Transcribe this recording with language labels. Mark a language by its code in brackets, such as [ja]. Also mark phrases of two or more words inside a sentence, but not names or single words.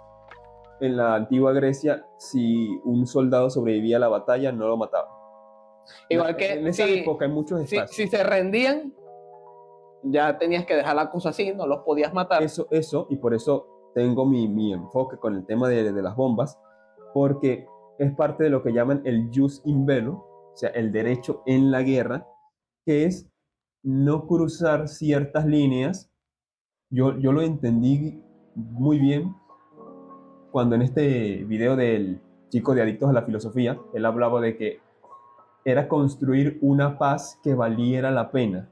[es] En la antigua Grecia, si un soldado sobrevivía a la batalla, no lo mataban. Igual que en esa época hay muchos espacios. Si se rendían, ya tenías que dejar la cosa así, no los podías matar. Eso, y por eso tengo mi enfoque con el tema de las bombas, porque es parte de lo que llaman el [la] jus in bello, [es] o sea, el derecho en la guerra, que es no cruzar ciertas líneas. Yo lo entendí muy bien cuando en este video del chico de Adictos a la Filosofía, él hablaba de que era construir una paz que valiera la pena.